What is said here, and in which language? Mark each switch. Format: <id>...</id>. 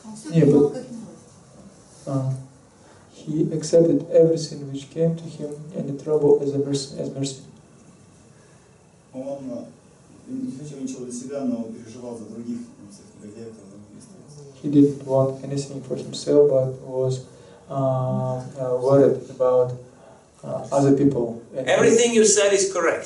<ru>Нет,</ru> <en>he accepted everything which came to him and the trouble as mercy.</en> <ru>Он не хотел ничего для себя, но переживал за других, всех негодяев.</ru> <en>He didn't want anything for himself, but was worried about other people. Everything you said is correct.</en>